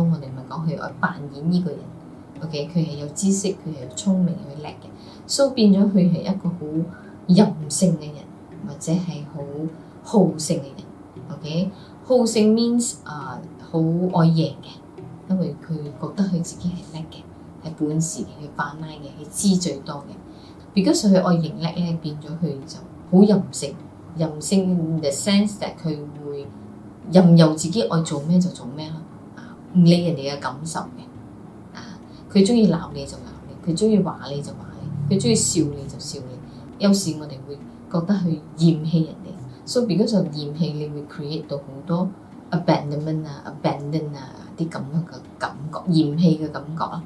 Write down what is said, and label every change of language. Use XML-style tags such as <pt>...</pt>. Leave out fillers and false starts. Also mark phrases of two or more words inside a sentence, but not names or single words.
<yue>我哋咪講佢愛扮演呢個人。OK， 佢係有知識，佢係聰明，佢叻嘅，所以變咗佢係一個好任性嘅人，或者係好好勝嘅人。OK， 好勝 means 好愛贏嘅，因為佢覺得佢自己係叻嘅，係本事嘅，係扮拉嘅，係知最多嘅。because 佢愛贏叻咧，變咗佢就好任性。任性</yue> <en>in the sense that</en> <yue>佢會任由自己愛做咩就做咩啦，唔理人哋嘅感受嘅。佢中意鬧你就鬧你，佢中意話你就話你，佢中意笑你就笑你。有時我哋會覺得佢嫌棄人哋，所以變咗就嫌棄你會 create 到好多 abandon 啲咁樣嘅感覺，嫌棄嘅感覺啦。</yue>